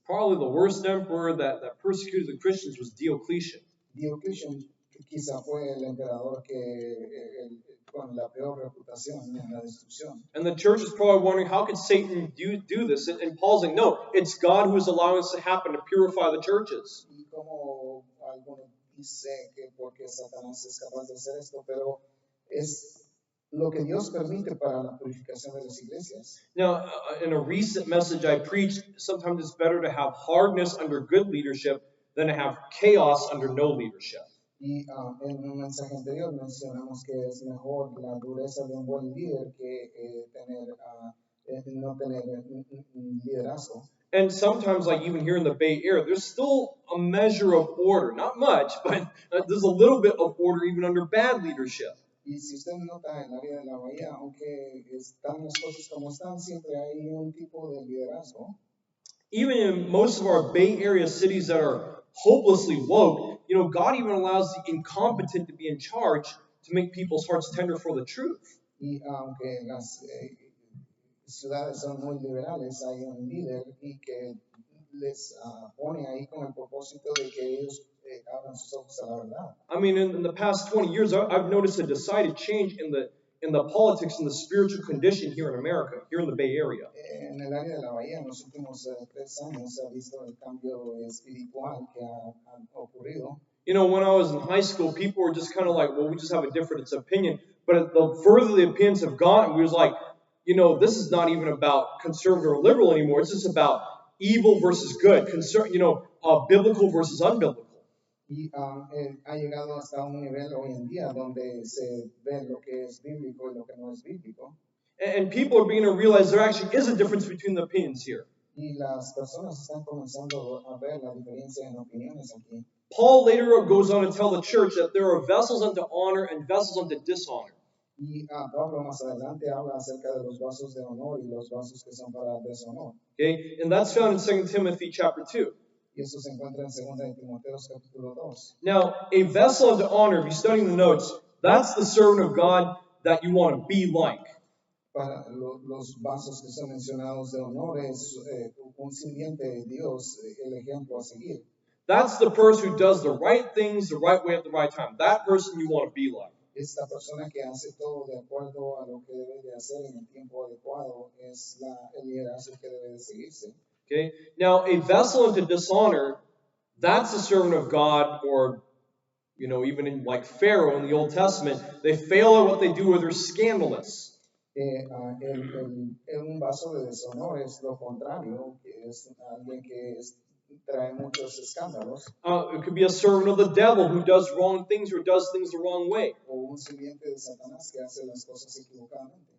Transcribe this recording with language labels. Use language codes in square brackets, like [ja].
[en] Probably the worst emperor that persecuted the Christians was Diocletian. [es] Diocletian quizá fue el emperador con la peor reputación en la destrucción. [en] And the church is probably wondering, how could Satan do this? And Paul's like, no, it's God who is allowing this to happen to purify the churches. [es] Y como algunos dicen que porque Satanás es capaz de hacer esto, pero es lo que Dios permite para la purificación de las iglesias. [en] Now, in a recent message I preached, sometimes it's better to have hardness under good leadership than to have chaos under no leadership. [es] Y en un mensaje anterior mencionamos que es mejor la dureza de un buen líder que no tener liderazgo. [en] And sometimes, like even here in the Bay Area, there's still a measure of order. Not much, but there's a little bit of order even under bad leadership. [es] Y si usted nota en la vida de la bahía, aunque están las cosas como están, siempre hay un tipo de liderazgo. [en] Even in most of our Bay Area cities that are hopelessly woke, God even allows the incompetent to be in charge to make people's hearts tender for the truth. [es] Y aunque las ciudades son muy liberales, hay un líder y que les pone ahí con el propósito de que ellos abran sus ojos a la verdad. [en] I mean, in the past 20 years, I've noticed a decided change in the politics and the spiritual condition here in America, here in the Bay Area. [es] En el área de la bahía, en los últimos 3 años se ha visto el cambio espiritual que ha ocurrido. [en] You know, when I was in high school, people were just kind of like, well, we just have a different opinion. But the further the opinions have gone, we was like, you know, this is not even about conservative or liberal anymore. It's just about evil versus good, biblical versus unbiblical. [es] Y ha llegado hasta un nivel hoy en día donde se ve lo que es bíblico y lo que no es bíblico. [en] And people are beginning to realize there actually is a difference between the opinions here. [es] Y las personas están comenzando a ver la diferencia en opiniones aquí. [en] Paul later goes on to tell the church that there are vessels unto honor and vessels unto dishonor. [es] Y Pablo más adelante habla acerca de los vasos de honor y los vasos que son para deshonor. [en] Okay, and that's found in 2 Timothy chapter 2. [es] Y eso se encuentra en 2 de Timoteo capítulo 2. [en] Now, a vessel unto honor, if you're studying the notes, that's the servant of God that you want to be like. [es] Para los vasos que son mencionados de honor es un sirviente de Dios, el ejemplo a seguir. [en] That's the person who does the right things the right way at the right time. That person you want to be like. [es] Esta persona que hace todo de acuerdo a lo que debe de hacer en el tiempo adecuado es el liderazgo que debe de seguirse. [en] Okay. Now, a vessel unto dishonor, that's the servant of God, or even in like Pharaoh in the Old Testament, they fail at what they do or they're scandalous. [es] Un vaso de deshonor es lo contrario, que es alguien que trae muchos escándalos. [en] It could be a servant of the devil who does wrong things or does things the wrong way. [es] O un sirviente de Satanás que hace las cosas equivocadamente.